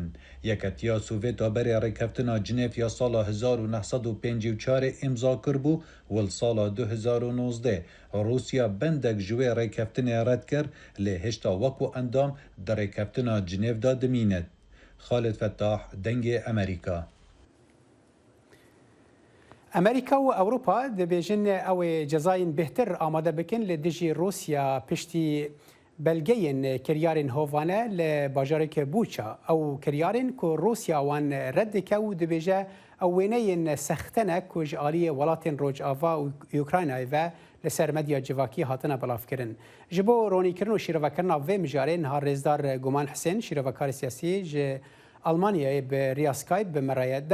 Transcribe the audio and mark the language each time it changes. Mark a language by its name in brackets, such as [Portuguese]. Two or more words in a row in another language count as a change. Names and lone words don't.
[Kurdish] Yeketiya Sovêt a berê rêkeftina Cinêv ya sala 1954 imza kirbû wil sala 2019. Rûsya bendek ji wê rêkeftinê red kir lê hêşta wekû endam di rêkeftina Cinêv da dimînit. Xalid Fettah, Dengê Amerîka. ئەمریکا و ئەوروپا دەبێژن ئەوێ جەزاین بهتر ئامادە بکەن لە دژی رووسیا پشتی بەلگەیەن کریارên هۆڤانە لە باژارێکە بوچە ئەو کریارên ku رووسیا wan red dike û dibêje ew wêneyên sextene ku ji aliyê welatên Rojava û Ukraynayê ve li ser medya civakî hatine belavkirin. Ji bo ronîkirin û şîrevekirina vê mijarê niha rêzdar Guman Hüseyn şîrevekarê siyasî ji Almanyayê bi rêya Skype bi me re ye.